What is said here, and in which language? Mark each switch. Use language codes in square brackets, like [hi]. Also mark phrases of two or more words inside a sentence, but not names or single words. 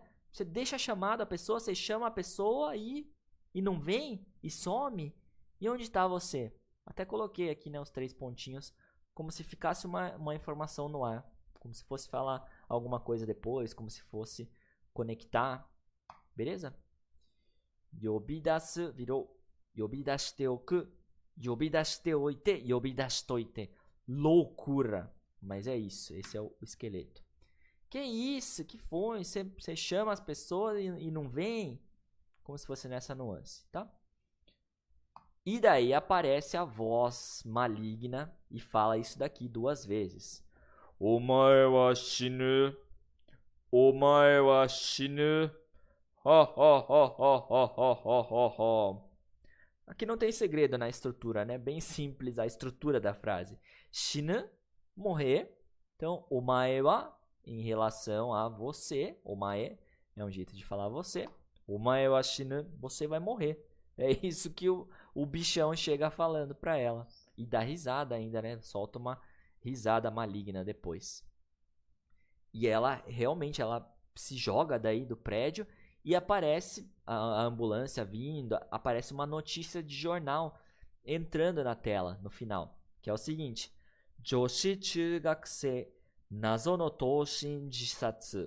[pt] Você deixa chamado a pessoa, você chama a pessoa e não vem, e some. E onde está você? Até coloquei aqui, né, os 3 pontinhos, como se ficasse uma informação no ar. Como se fosse falar alguma coisa depois, como se fosse conectar. [ja] Beleza? Yobidasu virou 呼び出しておく、呼び出しておいて、呼び出しといて. [pt] Loucura! Mas é isso, esse é o esqueleto. Que isso? Que foi? Você chama as pessoas e não vem? Como se fosse nessa nuance, tá? E daí aparece a voz maligna e fala isso daqui 2 vezes. [ja] お前は死ぬ。お前は死ぬ. Ha ha ha ha ha ha ha ha. [pt] Aqui não tem segredo na estrutura, né? Bem simples a estrutura da frase. Shinu, morrer. Então, [ja] お前は, [pt] em relação a você. Omae é um jeito de falar você. [ja] お前は死ぬ, [pt] você vai morrer. É isso que o bichão chega falando pra ela. E dá risada ainda, né? Solta uma risada maligna depois. E ela realmente ela se joga daí do prédio e aparece a ambulância vindo, aparece uma notícia de jornal entrando na tela no final, que é o seguinte: [ja] 女子中学生謎の投身自殺.